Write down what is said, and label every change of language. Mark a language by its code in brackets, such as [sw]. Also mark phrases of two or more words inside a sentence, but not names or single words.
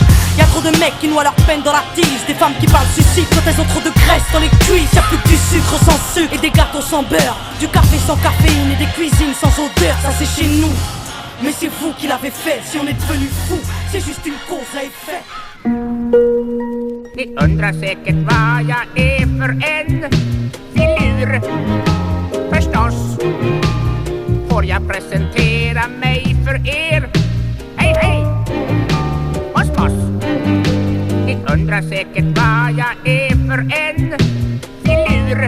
[fr] Y'a trop de mecs qui noient leur peine dans la tise, des femmes qui parlent suicide quand elles ont trop de graisse dans les cuisses. Y'a plus que du sucre sans sucre et des gâteaux sans beurre, du café sans caféine et des cuisines sans odeur. Ça c'est chez nous, mais c'est vous qui l'avez fait. Si on est devenu fou, c'est juste une cause à effet. [sv] Ni undrar säkert vad jag är för en filur. Förstås får jag presentera mig för er. Hej hej, moss moss. Ni undrar säkert vad jag är för en filur.